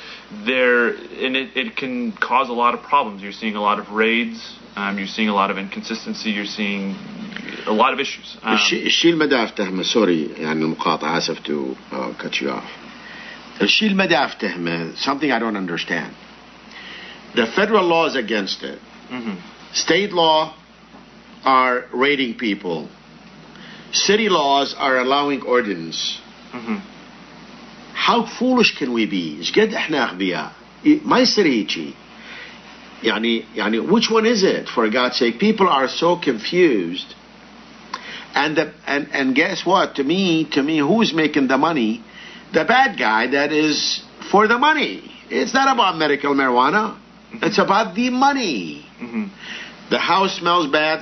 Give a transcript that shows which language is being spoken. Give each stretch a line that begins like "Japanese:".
English: It can cause a lot of problems. You're seeing a lot of raids. You're seeing a lot of inconsistency. You're seeing a lot of issues.
Arabic: الشيء المدى افتهمه
English: sorry
Arabic: يعني المقاطعة اسف
English: to cut you off.
Arabic: الشيء المدى افتهمه
English: something I don't understand. The federal law is against it. State law are raiding people. City laws are allowing ordinance. How foolish can we be?
Arabic: ايش قد احنا اغبياء؟ ما يصير هيجي.
English: يعني which one is it? For God's sake, people are so confused. And guess what? To me, who's making the money? The bad guy that is for the money. It's not about medical marijuana. It's about the money. The house smells bad.